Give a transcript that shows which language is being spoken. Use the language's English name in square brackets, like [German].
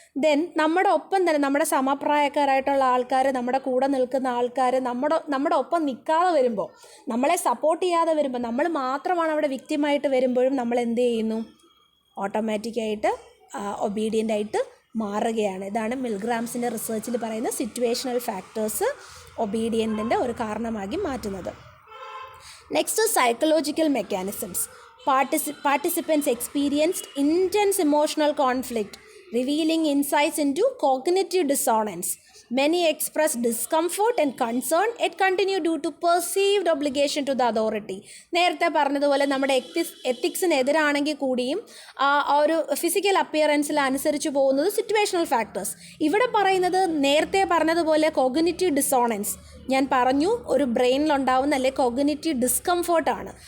[Malayalam] Then നമ്മുടെ ഒപ്പം തന്നെ നമ്മുടെ സമപ്രായക്കാരായിട്ടുള്ള ആൾക്കാർ, നമ്മുടെ കൂടെ നിൽക്കുന്ന ആൾക്കാർ നമ്മുടെ ഒപ്പം നിൽക്കാതെ വരുമ്പോൾ, നമ്മളെ സപ്പോർട്ട് ചെയ്യാതെ വരുമ്പോൾ, നമ്മൾ മാത്രമാണ് അവിടെ വിക്റ്റിമായിട്ട് വരുമ്പോഴും നമ്മൾ എന്ത് ചെയ്യുന്നു, ഓട്ടോമാറ്റിക്കായിട്ട് ഒബീഡിയൻ്റ് ആയിട്ട് മാറുകയാണ്. ഇതാണ് മിൽഗ്രാംസിൻ്റെ റിസർച്ചിൽ പറയുന്ന സിറ്റുവേഷണൽ ഫാക്ടേഴ്സ് ഒബീഡിയൻറ്റിൻ്റെ ഒരു കാരണമാക്കി മാറ്റുന്നത്. [English] Next psychological mechanisms. Participants experienced intense emotional conflict, revealing insights into cognitive dissonance. Many expressed discomfort and concern yet continue due to perceived obligation to the authority. [Malayalam] നേരത്തെ പറഞ്ഞതുപോലെ നമ്മുടെ എത്തിക്സിനെതിരാണെങ്കിൽ കൂടിയും ആ ഒരു ഫിസിക്കൽ അപ്പിയറൻസിൽ അനുസരിച്ച് പോകുന്നത് സിറ്റുവേഷണൽ ഫാക്ടേഴ്സ്. ഇവിടെ പറയുന്നത് നേരത്തെ പറഞ്ഞതുപോലെ കോഗ്നിറ്റീവ് ഡിസോണൻസ്. ഞാൻ പറഞ്ഞു, ഒരു ബ്രെയിനിലുണ്ടാവുന്ന അല്ലെ കോഗ്നിറ്റീവ് ഡിസ്കംഫോർട്ടാണ്.